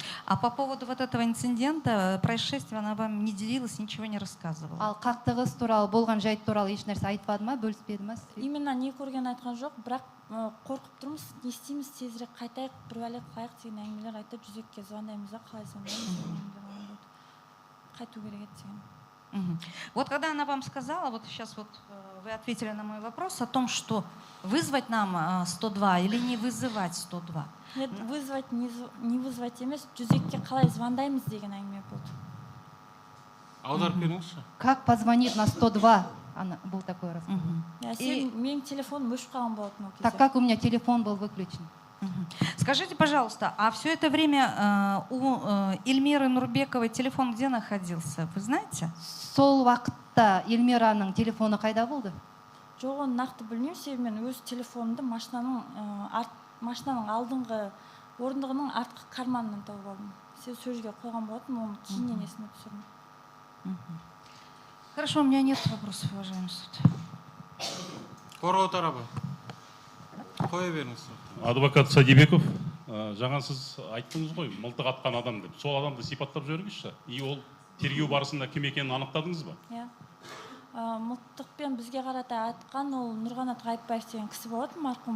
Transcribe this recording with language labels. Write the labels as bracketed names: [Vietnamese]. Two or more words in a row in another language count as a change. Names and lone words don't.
[Russian] А по поводу вот этого инцидента, происшествия, она вам не делилась, ничего не рассказывала? [Kazakh] Ал қақтығыс туралы, болған жайт туралы еш нәрсе айтпады ма, бөліспеді ма? именно не көрген айтқан жоқ бірақ қорқып тұрмыз не істейміз тезірек қайтайық бір бәле қылайық деген әңгімелер айтып жүзекке звондаймыз да қалай звондаймыз деген әңгімелер болған болды. Қайту керек еді деген. [Russian] Вот когда она вам сказала, вот сейчас вот вы ответили на мой вопрос о том, что вызвать нам 102 или не вызывать 102. Нет, вызвать не вызвать [Kazakh] емес жүзекке қалай звондаймыз деген әңгіме болды. Аударып беріңізші. [Russian] Как позвонить на 102? Был такой раз. [Kazakh] Менің телефоным өшіп қалған болатын ол кезде. [Russian] Так как у меня телефон был выключен. Скажите, пожалуйста, а все это время у Эльмиры Нурбековой телефон где находился, вы знаете? [Kazakh] Сол уақытта Эльмираның телефоны қайда болды? Жоқ, оны нақты білмеймін, себебі мен өз телефонымды машинаның алдыңғы орындығының артқы карманынан тауып алдым. Себебі сол жерге қойған болатын, оны кейіннен есіме түсірдім. [Russian] Хорошо, у меня нет вопросов, уважаемый суд. [Kazakh] Қорғау тарапы. Қоя беріңіз. Адвокат Садибеков, жаңа сіз айттыңыз ғой, мылтық атқан адам деп. Сол адамды сипаттап жіберіңізші. И ол тергеу барысында кім екенін анықтадыңыз ба? Иә. Мылтықпен бізге қарата айтқан ол Нұрғанат Ғайыпбаев деген кісі болатын, марқұм.